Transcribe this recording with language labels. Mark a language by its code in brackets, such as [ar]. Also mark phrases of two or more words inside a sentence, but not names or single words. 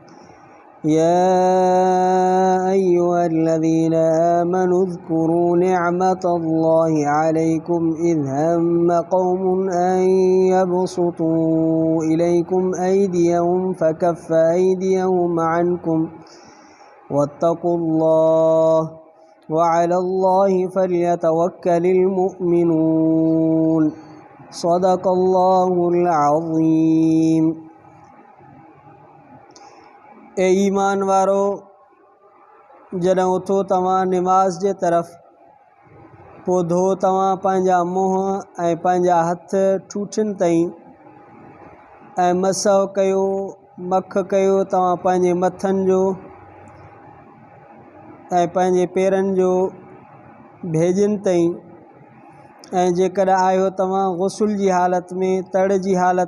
[ar] يا أيها الذين آمنوا اذكروا نعمة الله عليكم إذ هم قوم أن يبسطوا إليكم أيديهم فكف أيديهم عنكم واتقوا الله وعلى الله فليتوكل المؤمنون. صدق الله العظيم. [sd] ए ईमान वारो जॾहिं उथो तव्हां निमाज़ जे तरफ़ पोइ धो तव्हां पंहिंजा मुंहं ऐं पंहिंजा हथ ठूठियुनि ताईं ऐं मसह कयो मख कयो तव्हां पंहिंजे मथनि जो ऐं पंहिंजे पेरनि जो भेजियुनि ताईं ऐं जेकॾहिं आहियो तव्हां गुस्ल जी हालत में तड़ जी हालत